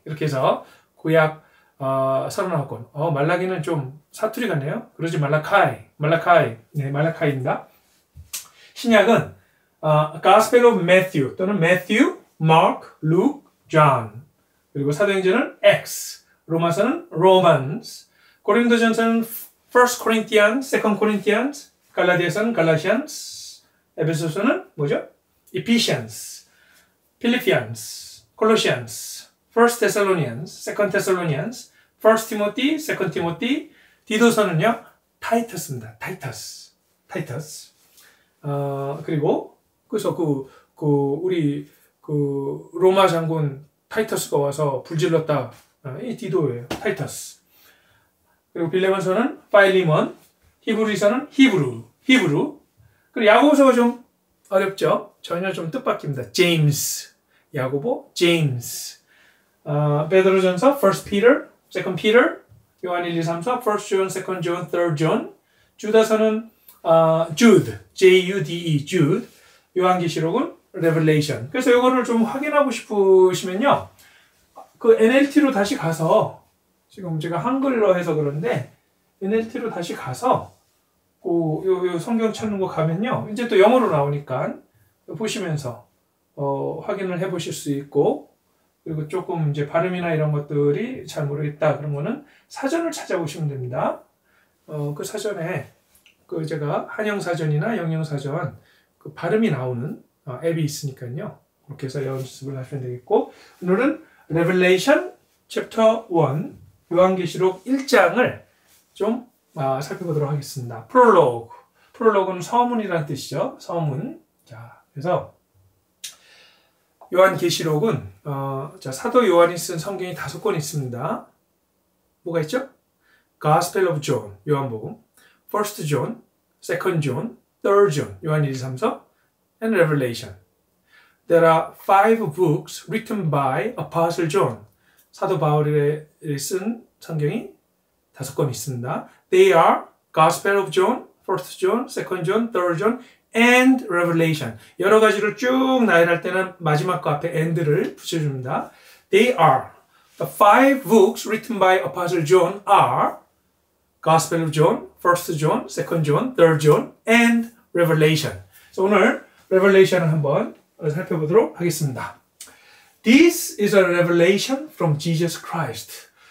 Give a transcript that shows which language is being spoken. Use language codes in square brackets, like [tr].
[ko] 이렇게 해서 구약 39권. 말라기는 좀 사투리 같네요. 그러지 말라카이. 네, 말라카이입니다. 신약은 [en] Gospel of Matthew 또는 Matthew, Mark, Luke, John. [ko] 그리고 사도행전은 Acts, 로마서는 Romans, 고린도전서는 First Corinthians, Second Corinthians, 갈라디아서는 Galatians, 에베소서는 뭐죠? [en] Ephesians, Philippians, Colossians, First Thessalonians, Second Thessalonians, First Timothy, Second Timothy, 디도서는요 타이터스입니다. [ko] 타이터스. 그리고 그래서 우리 로마 장군 타이터스가 와서 불질렀다. 이 디도예요. 타이터스. 그리고 빌레몬서는 파일리몬, 히브리서는 히브루. 그리고 야고보서가 좀 어렵죠. 전혀 좀 뜻밖입니다. 제임스, 야고보, 제임스. [en] 베드로전서, First Peter, Second Peter, 요한 1, 2, 3, 4, First John, Second John, Third John. [ko] 주다서는 Jude, Jude, Jude. 요한계시록은 Revelation. 그래서 이거를 좀 확인하고 싶으시면요, 그 NLT로 다시 가서, 지금 제가 한글로 해서 그런데 NLT로 다시 가서 요 성경 찾는 거 가면요, 이제 또 영어로 나오니까 보시면서 확인을 해보실 수 있고, 그리고 조금 이제 발음이나 이런 것들이 잘 모르겠다 그런 거는 사전을 찾아보시면 됩니다. 그 사전에 제가 한영사전이나 영영사전 그 발음이 나오는 앱이 있으니까요. 그렇게 해서 연습을 하시면 되겠고, 오늘은 Revelation Chapter 1, 요한계시록 1장을 좀 살펴보도록 하겠습니다. 프롤로그는 서문이라는 뜻이죠. 서문. 자, 그래서 요한계시록은 사도 요한이 쓴 성경이 5권 있습니다. 뭐가 있죠? [en] Gospel of John, 요한복음, First John, Second John, Third John, 요한 1, 2, 3, 4, and Revelation. There are 5 books written by Apostle John. [ko] 사도 바울이 쓴 성경이 5권 있습니다. [en] They are Gospel of John, First John, Second John, Third John, and Revelation. [ko] 여러 가지를 쭉 나열할 때는 마지막 거 앞에 and를 붙여줍니다. [en] They are. The 5 books written by Apostle John are Gospel of John, First John, Second John, Third John, and Revelation. [ko] 그래서 오늘 Revelation을 한번 살펴보도록 하겠습니다. [en] This is a revelation from Jesus Christ.